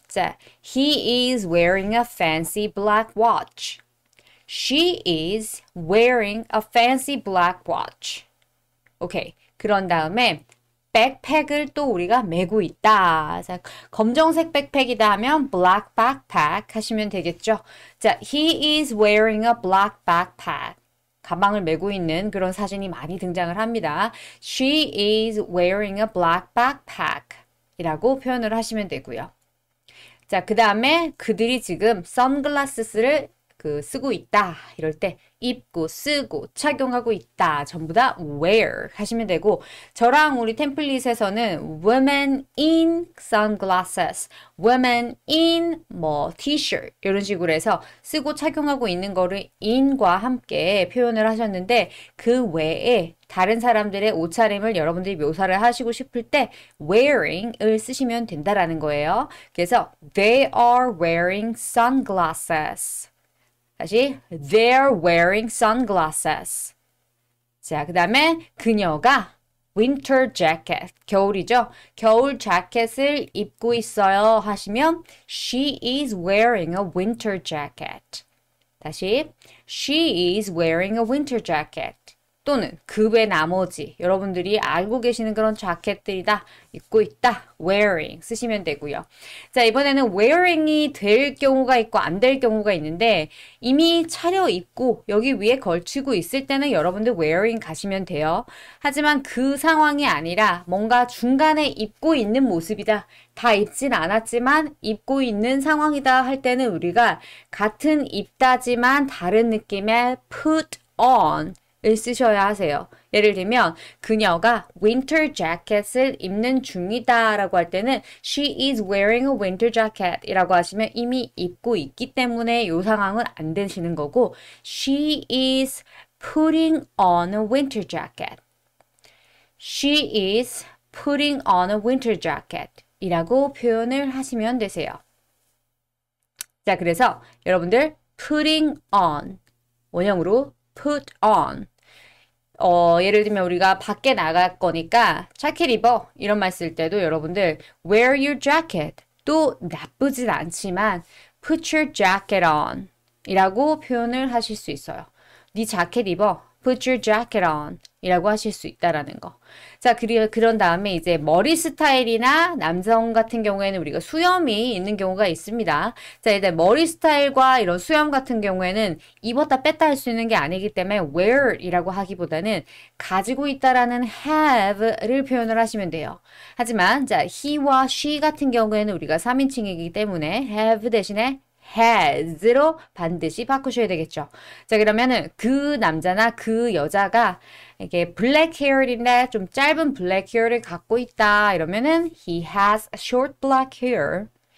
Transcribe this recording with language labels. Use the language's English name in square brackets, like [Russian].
[Korean] 자, [English] he is wearing a fancy black watch. She is wearing a fancy black watch. [Korean] 오케이. 그런 다음에 백팩을 또 우리가 메고 있다. 자, 검정색 백팩이다 하면 [English] black backpack [Korean] 하시면 되겠죠. 자, [English] he is wearing a black backpack. [Korean] 가방을 메고 있는 그런 사진이 많이 등장을 합니다. [English] She is wearing a black backpack [Korean] 이라고 표현을 하시면 되고요. 자, 그 다음에 그들이 지금 선글라스를 쓰고 있다. 이럴 때 입고, 쓰고, 착용하고 있다. 전부 다 wear 하시면 되고 저랑 우리 템플릿에서는 [English] women in sunglasses, women in t-shirt [Korean] 이런 식으로 해서 쓰고 착용하고 있는 거를 in과 함께 표현을 하셨는데 그 외에 다른 사람들의 옷차림을 여러분들이 묘사를 하시고 싶을 때 wearing을 쓰시면 된다라는 거예요. 그래서 [English] they are wearing sunglasses. [Korean] 다시 [English] they're wearing sunglasses. [Korean] 자, 그 다음에 그녀가 [English] winter jacket, [Korean] 겨울이죠? 겨울 자켓을 입고 있어요 하시면 [English] she is wearing a winter jacket. [Korean] 다시 [English] she is wearing a winter jacket. [Korean] 또는 그 외 나머지 여러분들이 알고 계시는 그런 자켓들이다. 입고 있다. wearing 쓰시면 되고요. 자, 이번에는 wearing이 될 경우가 있고 안 될 경우가 있는데 이미 차려입고 여기 위에 걸치고 있을 때는 여러분들 wearing 가시면 돼요. 하지만 그 상황이 아니라 뭔가 중간에 입고 있는 모습이다. 다 입진 않았지만 입고 있는 상황이다 할 때는 우리가 같은 입다지만 다른 느낌의 put on 을 쓰셔야 하세요. 예를 들면 그녀가 winter jacket을 입는 중이다 라고 할 때는 [English] she is wearing a winter jacket [Korean] 이라고 하시면 이미 입고 있기 때문에 이 상황은 안 되시는 거고 [English] she is putting on a winter jacket. She is putting on a winter jacket [Korean] 이라고 표현을 하시면 되세요. 자, 그래서 여러분들 putting on 원형으로 put on. 예를 들면 우리가 밖에 나갈 거니까 자켓 입어 이런 말 쓸 때도 여러분들 [English] wear your jacket [Korean] 또 나쁘진 않지만 [English] put your jacket on [Korean] 이라고 표현을 하실 수 있어요. 네 자켓 입어 put your jacket on 이라고 하실 수 있다라는 거. 자, 그런 다음에 이제 머리 스타일이나 남성 같은 경우에는 우리가 수염이 있는 경우가 있습니다. 자, 이제 머리 스타일과 이런 수염 같은 경우에는 입었다 뺐다 할 수 있는 게 아니기 때문에 wear이라고 하기보다는 가지고 있다라는 have를 표현을 하시면 돼요. 하지만 자, he와 she 같은 경우에는 우리가 3인칭이기 때문에 have 대신에 has로 반드시 바꾸셔야 되겠죠. 자, 그러면은 그 남자나 그 여자가 이게 black hair인데 좀 짧은 black hair를 갖고 있다. 이러면은 [English] he has short black hair.